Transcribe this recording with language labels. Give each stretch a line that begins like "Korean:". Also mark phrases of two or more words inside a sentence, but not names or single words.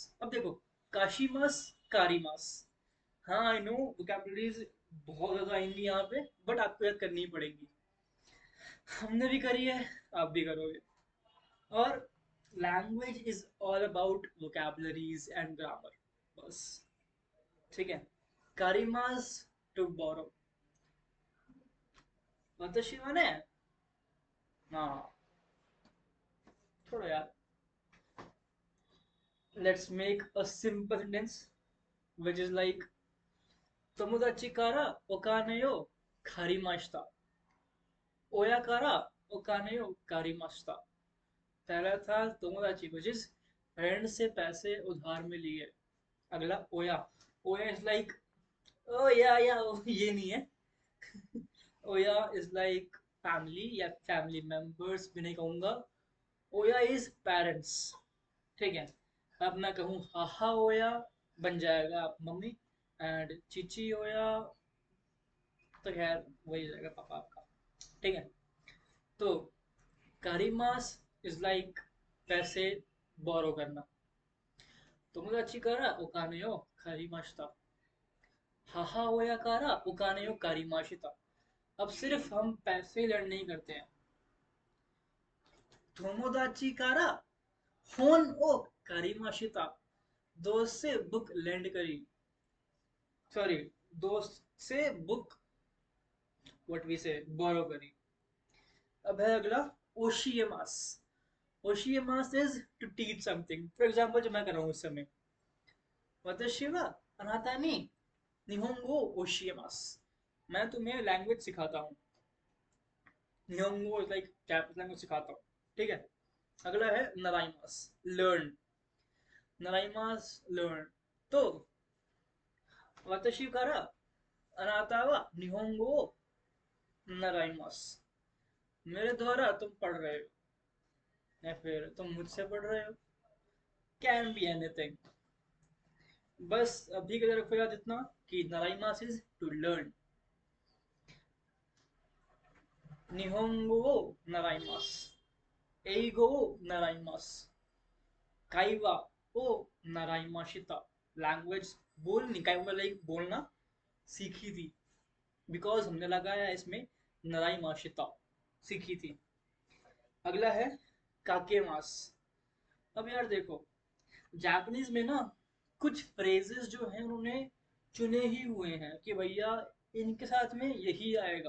Hindi: अब देखो, काशीमास, कारीमास, हाँ
English: I know vocabularies
Hindi: बहुत ज्यादा आएंगी यहाँ पे, बट आपको याद करनी ही पड़ेगी। हमने भी करी है, आप भी करोगे।
English: और language is all about vocabularies and grammar, बस।
Hindi: ठीक है, कारिमास
English: to borrow.
Japanese: 私はね、
Hindi: まあ、थोड़ा यार,
English: let's make a simple sentence which is like
Japanese: 友達からお金を借りました。親からお金を借りました。
Hindi: पहला था तोमोदाची
English: which is
Hindi: फ्रेंड से पैसे उधार में लिए। अगला ओया। ओया
English: is like
Hindi: ओ या ये नहीं है। ओया
English: is like family
Hindi: या
English: family members
Hindi: भी नहीं कहूंगा। ओया
English: is parents.
Hindi: ठीक है। अब मैं कहूँ
Japanese: 母親
Hindi: बन जाएगा आप मम्मी, एंड
Japanese: 父親
Hindi: तो खैर वही जाएगा पापा आपका। ठीक है। तो कारिमास
English: is like
Hindi: पैसे बोरो करना।
Japanese: 友達からお金を借りました。母親からお金を借りました。
Hindi: अब सिर्फ हम पैसे लर्न नहीं करते हैं।
Japanese: 友達から本を借りました।
Hindi: दोस्त से बुक लैंड करी। सॉरी, दोस्त से बुक
English: what we say borrow
Hindi: करी। अब है अगला ओशियमास।
English: ओशियमास is to teach something. for example
Hindi: जो मैं कर रहा हूँ इस समय,
Japanese: 私はあなたに日本語を教えます।
Hindi: मैं तुम्हें लैंग्वेज सिखाता हूँ। निहोंगो
English: is like Japanese language
Hindi: सिखाता हूँ। ठीक है। अगला है नराइमास, लर्न। नराइमास लर्न। तो
Japanese: 私からあなたは日本語を習います।
Hindi: मेरे द्वारा तुम पढ़ रहे हो या फिर तुम मुझसे पढ़ रहे हो।
English: can be anything.
Hindi: बस अभी के लिए रखो याद इतना कि नराइमास
English: is to learn.
Japanese: 日本語を習います。英語を習います。会話を習いました。
Hindi: लैंग्वेज बोलनी, काय लाइक बोलना सीखी थी। बिकॉज हमने लगाया इसमें
Japanese: 習いました,
Hindi: सीखी थी। अगला है काके मास। अब यार देखो, जापानीज में ना कुछ फ्रेजेस जो हैं उन्होंने चुने ही हुए हैं कि भैया इनके साथ में यही आएगा।